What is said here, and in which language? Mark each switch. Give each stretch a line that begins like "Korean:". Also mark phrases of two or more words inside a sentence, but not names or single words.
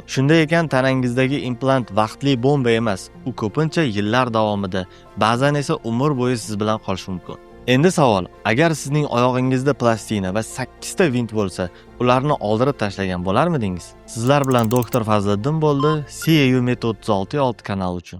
Uzbek: Shunday ekan, tanangizdagi implant vaqtli bomba emas, u ko'pincha yillar davomida, ba'zan esa umr bo'yi siz bilan qolishi mumkin. Endi savol, agar sizning oyog'ingizda plastina va 8 ta vint bo'lsa, ularni oldirib tashlagan bo'larmidingiz? Sizlar bilan doktor Fazliddin bo'ldi.
English: See you
Uzbek: Met 36 kanal uchun.